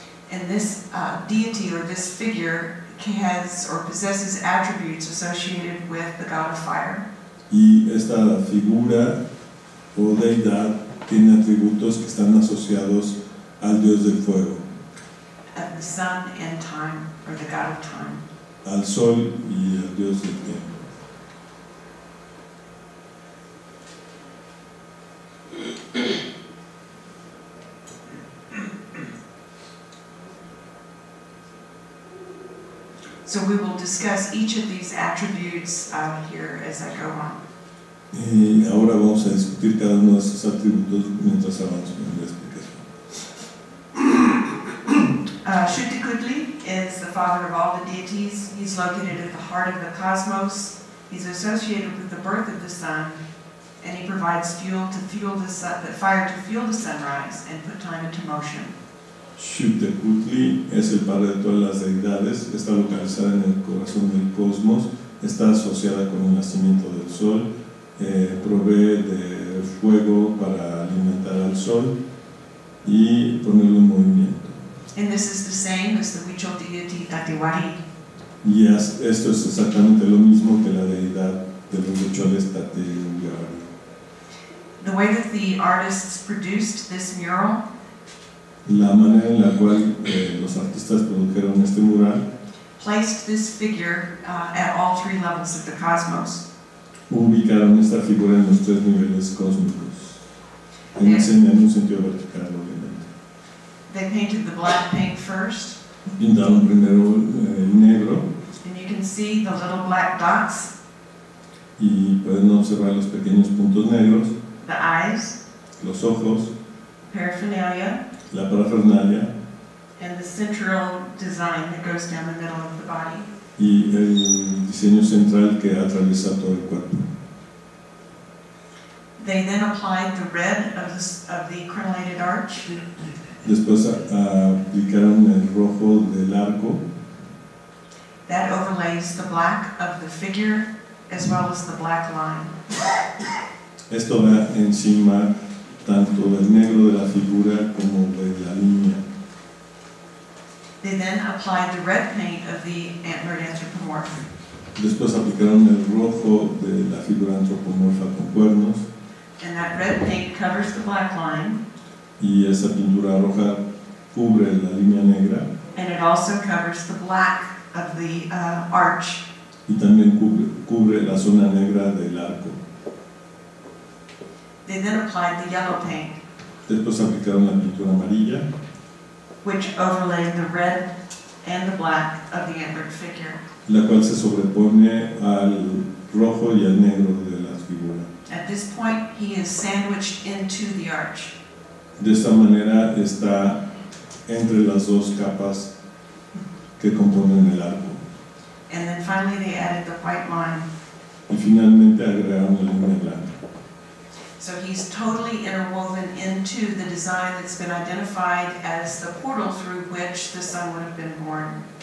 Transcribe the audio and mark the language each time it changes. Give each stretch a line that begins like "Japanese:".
English: And this deity or this figure has or possesses attributes associated with the god of fire.
Spanish: Y esta figura o deidad tiene atributos que están asociados al dios del fuego,
English: Of the sun and time, or the god of time.
Spanish: al sol y al dios del tiempo.
English: So we will discuss each of these attributes here as I go on.
Spanish: Y ahora vamos a discutir cada uno de esos atributos mientras avanzo en la explicación.
English: Shutikudli is the father of all the deities. He's located at the heart of the cosmos. He's associated with the birth of the sun, and he provides fuel to fuel the sun, fire to fuel the sunrise and put time into motion.
Spanish: Shutikudli es el padre de todas las deidades, está localizada en el corazón del cosmos, está asociada con el nacimiento del sol, provee de fuego para alimentar al sol y ponerlo en movimiento.
English: And this is the same as the Huichol deity Tatiwari.
Spanish: Y esto es exactamente lo mismo que la deidad de los huicholes Tatiwari.
English: The way that the artists produced this mural,
Spanish: La manera en la cual los artistas produjeron este mural
English: placed this figure at all 3 levels of the cosmos.
Spanish: ubicaron esta figura en los 3 niveles cósmicos, en un sentido vertical, obviamente.
English: They painted the black paint first,
Spanish: Pintaron primero el negro
English: and you can see the little black dots,
Spanish: y pueden observar los pequeños puntos negros,
English: the eyes,
Spanish: los ojos,
English: paraphernalia,
Spanish: la parafernalia
English: and the central design that goes down the middle of the body.
Spanish: y el diseño central que atraviesa todo el cuerpo.
English: They then applied the red of the crenellated arch,
Spanish: Después aplicaron el rojo del arco.
English: That overlays the black of the figure as well as the black line.
Spanish: Esto va encima tanto del negro de la figura como de la línea.
English: They then applied the red paint of the antlered anthropomorph.
Spanish: Después aplicaron el rojo de la figura antropomorfa con cuernos.
English: And that red paint covers the black line.
Spanish: Y esa pintura roja cubre la línea negra.
English: And it also covers the black of the arch.
Spanish: Y también cubre la zona negra del arco.
English: They then applied the yellow paint,
Spanish: Después aplicaron la pintura amarilla,
English: which overlaid the red and the black of the antlered figure.
Spanish: la cual se sobrepone al rojo y al negro de la figura.
English: At this point, he is sandwiched into the arch.
Spanish: De esta manera está entre las dos capas que componen el arco.
English: And then finally they added the white line.
Spanish: Y finalmente agregaron la línea blanca.
English: So he's totally interwoven into the design that's been identified as the portal through which the sun would have been born.